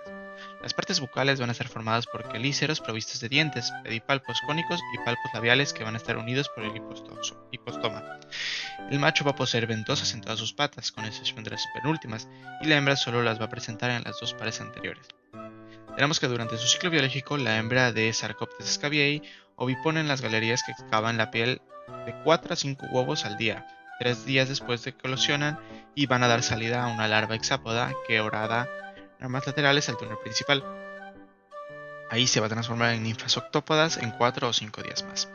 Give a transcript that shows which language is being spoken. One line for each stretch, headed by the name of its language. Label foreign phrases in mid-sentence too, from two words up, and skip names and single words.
Spanish: Las partes bucales van a estar formadas por quelíceros provistos de dientes, pedipalpos cónicos y palpos labiales que van a estar unidos por el hipostoma. El macho va a poseer ventosas en todas sus patas, con excepción de las penúltimas, y la hembra solo las va a presentar en las dos pares anteriores. Tenemos que durante su ciclo biológico, la hembra de Sarcoptes scabiei ovipone en las galerías que excavan la piel de 4 a 5 huevos al día, 3 días después de que eclosionan, y van a dar salida a una larva hexápoda que orada ramas laterales al túnel principal. Ahí se va a transformar en ninfas octópodas en 4 o 5 días más.